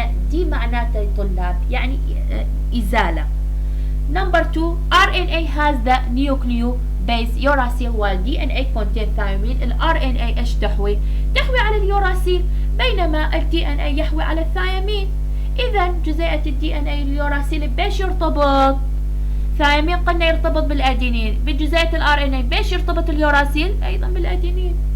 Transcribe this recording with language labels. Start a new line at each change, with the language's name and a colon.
Arabic: دي معناته طلاب يعني إزالة.
English: Number 2, RNA has the nucleobase uracil while DNA contains thymine.
Arabic: ال RNA ايش تحوي على اليوراسيل، بينما ال DNA يحوي على الثيامين. إذا جزيئة ال DNA اليوراسيل بيش يرتبط؟ ثيامين قلنا يرتبط بالأدينين، بجزيئة ال RNA بيش يرتبط اليوراسيل؟ أيضا بالأدينين.